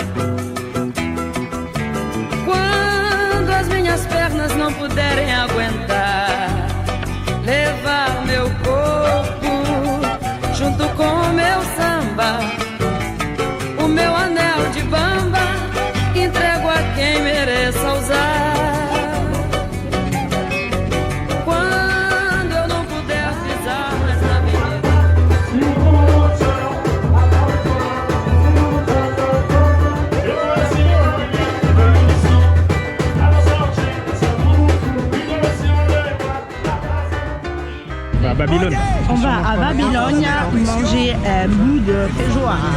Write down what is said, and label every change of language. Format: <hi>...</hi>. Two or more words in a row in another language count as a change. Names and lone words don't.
<pt>quando as minhas pernas não puderem aguentar, levar meu corpo junto com o meu samba, o meu anel de bamba, entrego a quem mereça usar. Quando eu não puder pisar mais na avenida.</pt> <fr>À Babylone. On va à Babylone manger un bout de feijoada.</fr>